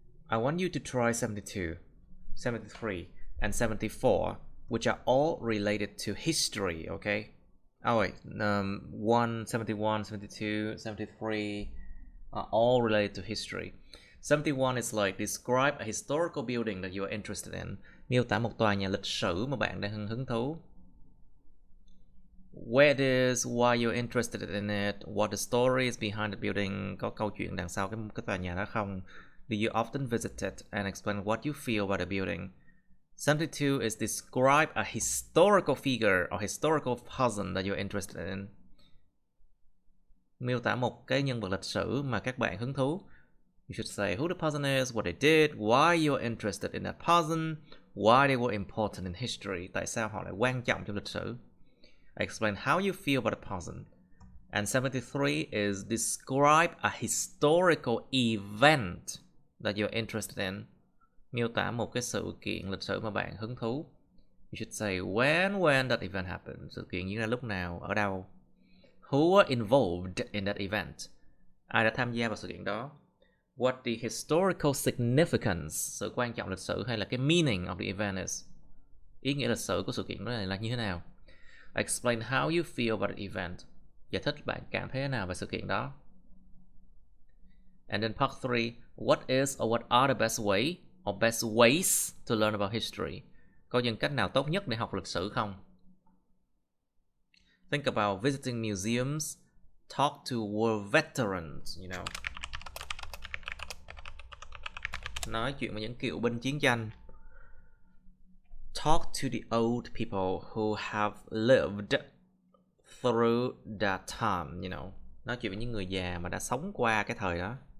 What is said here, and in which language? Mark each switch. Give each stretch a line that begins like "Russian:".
English: I want you to try 72, 73, and 74, which are all related to history, okay? Oh wait, 1, 71, 72, 73 are all related to history. 71 is like describe a historical building that you are interested in.
Vietnamese: Miêu tả một tòa nhà lịch sử mà bạn đang hứng thú.
English: Where it is, why you're interested in it, what the story is behind the building,
Vietnamese: có câu chuyện đằng sau cái tòa nhà đó không?
English: Do you often visit it, and explain what you feel about the building. 72 is describe a historical figure or historical person that you're interested in.
Vietnamese: Miêu tả một cái nhân vật lịch sử mà các bạn hứng thú.
English: You should say who the person is, what they did, why you're interested in that person, why they were important in history,
Vietnamese: tại sao họ lại quan trọng trong lịch sử.
English: Explain how you feel about a person. And 73 is describe a historical event that you're interested in.
Vietnamese: Miêu tả một cái sự kiện lịch sử mà bạn hứng thú.
English: You should say when that event happened.
Vietnamese: Sự kiện diễn ra lúc nào, ở đâu.
English: Who were involved in that event?
Vietnamese: Ai đã tham gia vào sự kiện đó?
English: What the historical significance,
Vietnamese: sự quan trọng lịch sử hay là cái
English: meaning of the event is.
Vietnamese: Ý nghĩa lịch sử của sự kiện đó là như thế nào?
English: Explain how you feel about the event.
Vietnamese: Giải thích bạn cảm thấy thế nào về sự kiện đó.
English: And then part 3, what is or what are the best way or best ways to learn about history?
Vietnamese: Có những cách nào tốt nhất để học lịch sử không?
English: Think about visiting museums, talk to war veterans, you know.
Vietnamese: Nói chuyện với những cựu binh chiến tranh.
English: Talk to the old people who have lived through that time, you know.
Vietnamese: Nói chuyện với những người già mà đã sống qua cái thời đó.